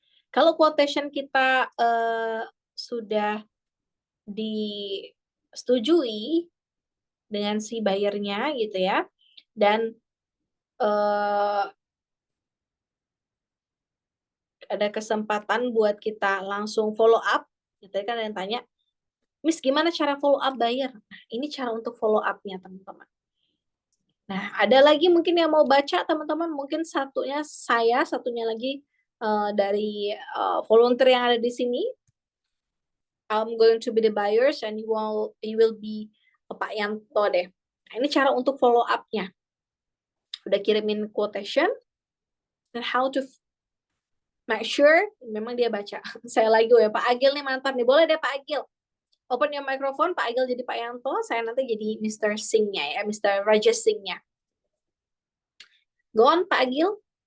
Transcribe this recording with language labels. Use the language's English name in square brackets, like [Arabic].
[Indonesian] Kalau quotation kita sudah disetujui dengan si buyernya gitu ya, dan ada kesempatan buat kita langsung follow up, gitu kan ada yang tanya, Miss gimana cara follow up buyer? Nah, ini cara untuk follow up-nya teman-teman. Nah, ada lagi mungkin yang mau baca teman-teman, mungkin satunya saya, satunya lagi dari volunteer yang ada di sini. [English] I'm going to be the buyers and you will be Pak Yanto deh. [Indonesian] Nah, ini cara untuk follow up-nya. Udah kirimin quotation dan [English] how to make sure [Indonesian] memang dia baca. Saya lagi ya Pak Agil nih mantap nih. Boleh deh Pak Agil. [English] Open your microphone, [Indonesian] Pak Agil jadi Pak Yanto, saya nanti jadi Mr. Singh-nya ya, Mr. Rajesh Singh-nya. [English] Go on, [Indonesian] Pak Agil.